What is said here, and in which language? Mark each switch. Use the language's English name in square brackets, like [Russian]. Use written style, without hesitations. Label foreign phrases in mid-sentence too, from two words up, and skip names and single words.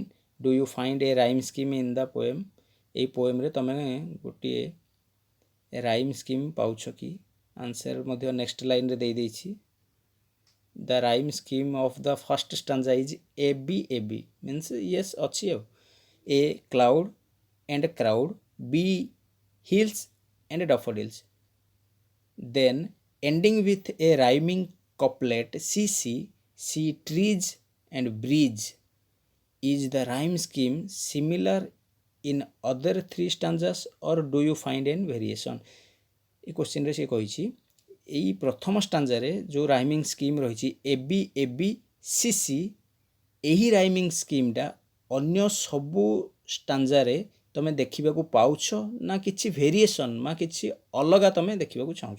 [English] Do you find a rhyme scheme in the poem? [Odia] ଏଇ ପୋଏମ୍ରେ ତୁମେ ଗୋଟିଏ [English] rhyme scheme [Odia] ପାଉଛ କି? ଆନ୍ସର୍ ମଧ୍ୟ ନେକ୍ସଟ ଲାଇନ୍ରେ ଦେଇଦେଇଛି। [English] The rhyme scheme of the first stanza is A B means yes [Odia] ଅଛି ଆଉ। [English] A cloud and crowd, B hills and daffodils, then ending with a rhyming couplet C trees and breeze. Is the rhyme scheme similar in other three stanzas or do you find any variation? [Odia] ଏ କ୍ୱେଶ୍ଚିନ୍ରେ ସେ କହିଛି ଏଇ ପ୍ରଥମ ଷ୍ଟାଞ୍ଜାରେ ଯେଉଁ [English] rhyming scheme [Odia] ରହିଛି ଏ ବି ସି, ଏହି [English] rhyming schemeଟା [Odia] ଅନ୍ୟ ସବୁ ଷ୍ଟାଞ୍ଜାରେ ତୁମେ ଦେଖିବାକୁ ପାଉଛ ନା କିଛି ଭେରିଏସନ୍ ବା କିଛି ଅଲଗା ତୁମେ ଦେଖିବାକୁ ଚାହୁଁଛ?